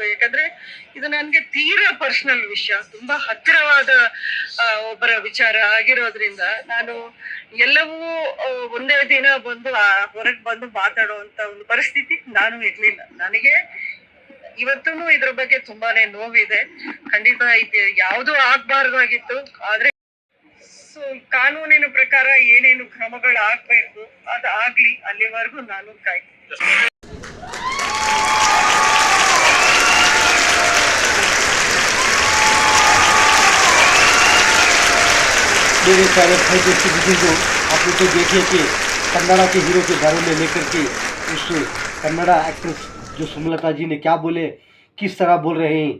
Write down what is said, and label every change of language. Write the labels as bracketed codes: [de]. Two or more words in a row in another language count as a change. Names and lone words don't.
[kn] ಯಾಕಂದ್ರೆ ಇದು ನನ್ಗೆ ತೀರಾ ಪರ್ಸನಲ್ ವಿಷಯ, ತುಂಬಾ ಹತ್ತಿರವಾದ ಒಬ್ಬರ ವಿಚಾರ ಆಗಿರೋದ್ರಿಂದ ನಾನು ಎಲ್ಲವೂ ಒಂದೇ ದಿನ ಬಂದು ಹೊರಗೆ ಬಂದು ಮಾತಾಡುವಂತ ಒಂದು ಪರಿಸ್ಥಿತಿ ನಾನು ಇರ್ಲಿಲ್ಲ. ನನಗೆ ಇವತ್ತೂ ಇದ್ರ ಬಗ್ಗೆ ತುಂಬಾನೇ ನೋವಿದೆ. ಖಂಡಿತ ಇದು ಯಾವುದೂ ಆಗ್ಬಾರ್ದಾಗಿತ್ತು. ಆದ್ರೆ ಕಾನೂನಿನ ಪ್ರಕಾರ ಏನೇನು ಕ್ರಮಗಳು ಆಗ್ಬೇಕು ಅದು ಆಗ್ಲಿ, ಅಲ್ಲಿವರೆಗೂ ನಾನು ಕಾಯ್ತೀನಿ. [hi] मेरे प्यारे भाई दोस्तों बुजुर्गों, आप लोग तो देखिए कि कन्नड़ा के हीरो के बारे में लेकर के उस कन्नड़ा एक्ट्रेस जो सुमलता जी ने क्या बोले, किस तरह बोल रहे हैं।